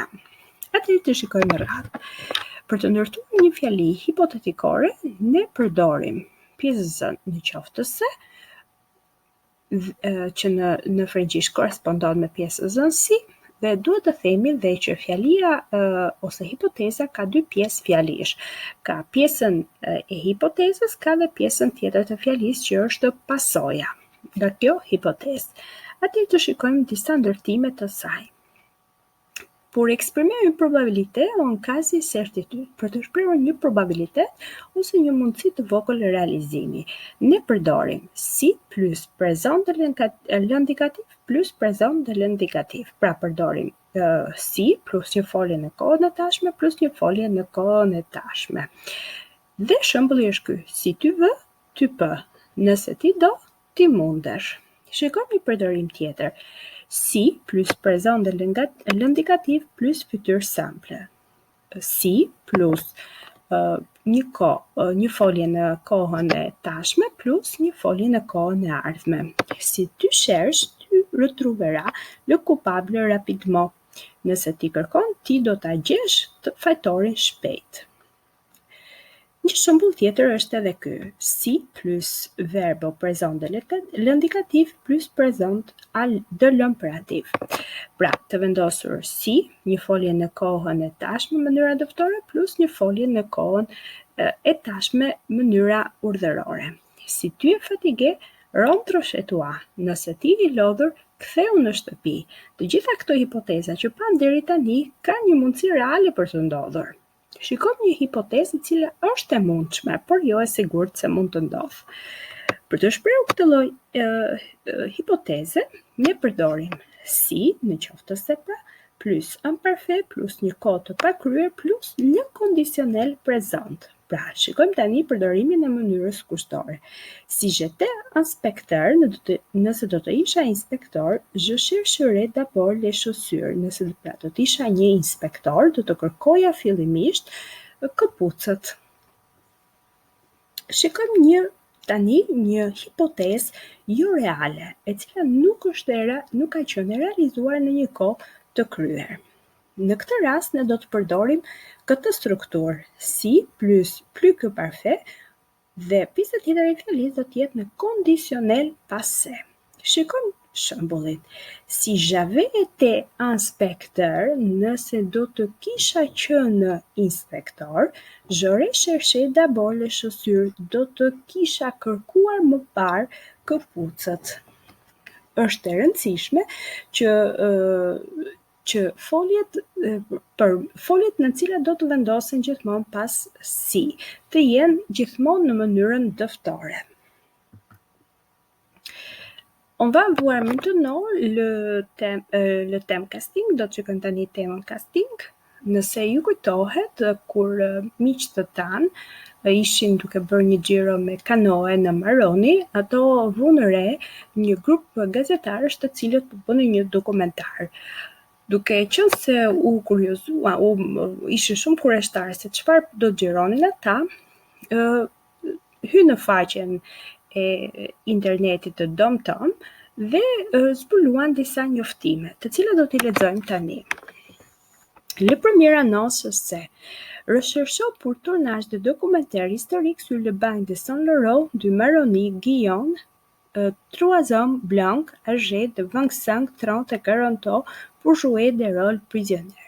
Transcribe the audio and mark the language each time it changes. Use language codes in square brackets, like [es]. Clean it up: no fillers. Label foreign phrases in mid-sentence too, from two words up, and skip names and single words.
[sq] Atëherë të shikojmë radhë. Për të ndërtuar një fjali hipotetikore, ne përdorim pjesën në qoftëse, që në frëngjisht korrespondon me pjesën si, dhe duhet të themi dhe që fjalia ose hipoteza ka dy pjesë fjalish. Ka pjesën e hipotezës, ka dhe pjesën tjetër të fjalisë që është pasoja nga kjo hipotezë. Atëherë të shikojmë disa ndërtime të saj. [fr] Pour exprimer une probabilité en cas de certitude, [sq] për të shprehur një probabilitet ose një mundësi të vogël realizimi, ne përdorim si [fr] plus présent de l'indicatif plus présent de l'indicatif. [sq] Pra përdorim si plus një folje në kohën e tashme plus një folje në kohën e tashme. Dhe shembulli është ky: [fr] si ty vë, ty pë. [sq] Nëse ti do, ti mundesh. Shikojmë një përdorim tjetër. [fr] Si plus présent de l'indicatif plus futur simple. [sq] Si plus një folje në kohën e tashme plus një folje në kohën e ardhme. [fr] Si tu cherches, tu retrouveras le coupable rapidement. [sq] Nëse ti kërkon, ti do ta gjesh të fajtorin shpejt. Një shembull tjetër është edhe ky: [fr] si plus verbe présent de l'indicatif plus présent de l'imperatif. [sq] Pra, të vendosur si, një folje në kohën e tashme mënyra dëftore plus një folje në kohën e tashme mënyra urdhërore. [fr] Si ty e fatigué, rentre chez toi. [sq] Nëse ti i lodhur, ktheu në shtëpi. Të gjitha këto hipoteza që pam deri tani kanë një mundësi reale për të ndodhur. Shikojmë një hipotezë e cila është e mundshme, por jo e sigurt se mund të ndodhë. Për të shprehur këtë lloj hipoteze, ne përdorim si në qoftëse pra, [fr] plus imparfait [sq] plus një kohë të pakryer plus një [fr] conditionel présent. [sq] Pra, shikojmë tani përdorimin e mënyrës kushtore. [fr] Si j'étais inspecteur, [sq] nëse do të isha inspektor, [fr] je chercherais d'abord les chaussures. [sq] Nëse do të isha një inspektor, do të kërkoja fillimisht këpucët. Shikojmë tani një hipotezë jo reale, e cila nuk ka qenë realizuar në një kohë të kryer. Në këtë rast ne do të përdorim këtë strukturë si [fr] plus que parfait [sq] dhe pjesa tjetër e fjalisë do të jetë në [fr] conditionel passé. shembullit. Si j'avais été inspecteur, [sq] nëse do të kisha qenë inspektor, [fr] j'aurais cherché d'abord les chaussures, [sq] do të kisha kërkuar më parë këpucët. Është e rëndësishme që foljet në cilat do të vendosen gjithmonë pas si, të jenë gjithmonë në mënyrën dëftore. [fr] On va voir maintenant le thème casting, [sq] do të shikojmë tani temën casting. Nëse ju kujtohet kur miqtë të tanë ishin duke bërë një xhiro me kanoe në Maroni, ato vunë re një grup gazetarësh të cilët po bënin një dokumentar. Duke qenë se u kuriozua, ishin shumë kurioshtarë se çfarë do xhironin ata, hy në faqen e internetit të Domtom dhe zbuluan disa njoftime, të cilat do t'i lexojmë tani. [fr] Le première annonce c'est recherchant pour tournage de documentaire historique sur le bagne de Saint-Laurent du Maroni, Guyane, 3 hommes blancs âgés de 25, 30 et 40 ans pour jouer des rôles prisonniers.